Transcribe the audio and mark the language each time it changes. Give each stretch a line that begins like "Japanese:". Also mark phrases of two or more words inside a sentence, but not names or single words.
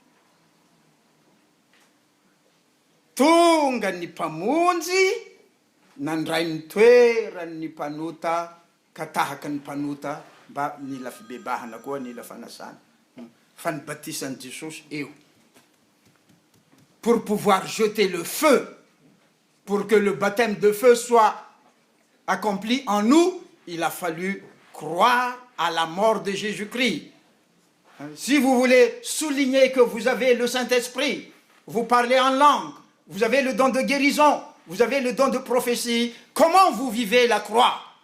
Malagasy: Tonga ny mpamonjy nandray ny toerany mpanota ka tahaka ny mpanota mba nila fibebahana koa nila fanasana fa ny batisan'i Jesosy eo
French: pour pouvoir jeter le feu pour que le baptême de feu soit accompli en nous, il a fallu croire à la mort de Jésus-Christ. Si vous voulez souligner que vous avez le Saint-Esprit, vous parlez en langue, vous avez le don de guérison, vous avez le don de prophétie, comment vous vivez la croix?